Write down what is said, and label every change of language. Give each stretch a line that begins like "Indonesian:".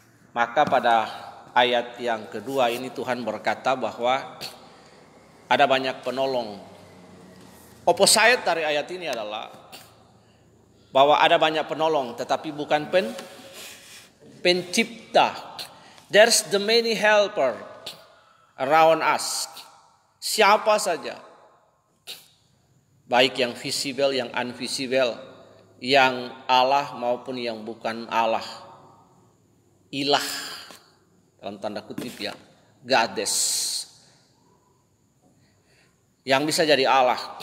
Indonesian: Maka pada ayat yang kedua ini Tuhan berkata bahwa ada banyak penolong. Opposite dari ayat ini adalah bahwa ada banyak penolong tetapi bukan pencipta.
English: There's the many helper around us.
Indonesian: Siapa saja, baik yang visible, yang invisible, yang Allah maupun yang bukan Allah, ilah dalam tanda kutip ya, goddess, yang bisa jadi Allah.